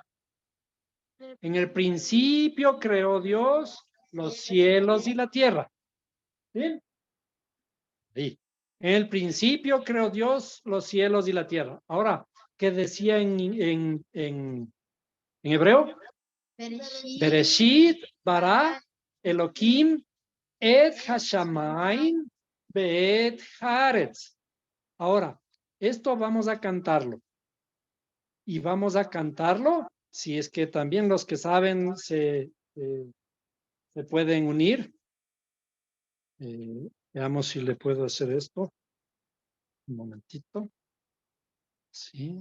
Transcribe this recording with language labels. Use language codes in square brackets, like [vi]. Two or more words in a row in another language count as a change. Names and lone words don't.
[es] En el principio creó Dios los cielos y la tierra. ¿Sí? Sí. En el principio creó Dios los cielos y la tierra. Ahora, ¿qué decía en hebreo? [he] בראשית, ברא, אלהים, את השמים, ואת הארץ. [es] Ahora, esto vamos a cantarlo. Y vamos a cantarlo, si es que también los que saben se pueden unir. Veamos si le puedo hacer esto. Un momentito. Sí.